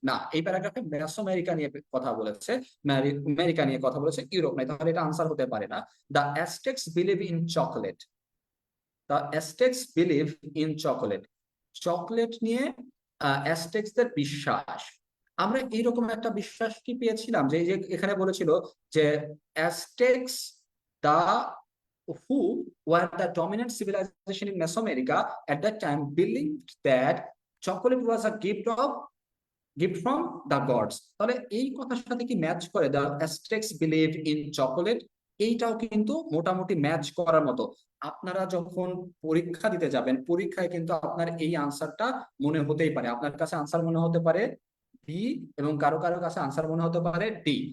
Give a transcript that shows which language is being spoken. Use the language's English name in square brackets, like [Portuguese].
[Bangla] না, এই প্যারাগ্রাফে মেসোআমেরিকা নিয়ে কথা বলেছে, আমেরিকা নিয়ে কথা বলেছে, ইউরোপ নাই, তাহলে এটা আনসার হতে পারে না। [English] The Aztecs believe in chocolate. The Aztecs believe in chocolate, [Bangla] chocolate নিয়ে অ্যাজটেক্সদের বিশ্বাস। আমরা এইরকম একটা বিশ্বাস কি পেয়েছিলাম যে এই যে এখানে বলেছিল যে অ্যাজটেক্স দা [English] who were the dominant civilization in Mesoamerica at that time believed that chocolate was a gift from the gods। [Bangla] তাহলে এই কথার সাথে কি ম্যাচ করে [English] The Aztecs believe in chocolate? [Bangla] এইটাও কিন্তু মোটামুটি ম্যাচ করার মতো। আপনারা যখন পরীক্ষা দিতে যাবেন পরীক্ষায় কিন্তু আপনার এই আনসারটা মনে হতেই পারে, আপনার কাছে আনসার মনে হতে পারে বি, এবং কারো কারো কাছে আনসার মনে হতে পারে ডি।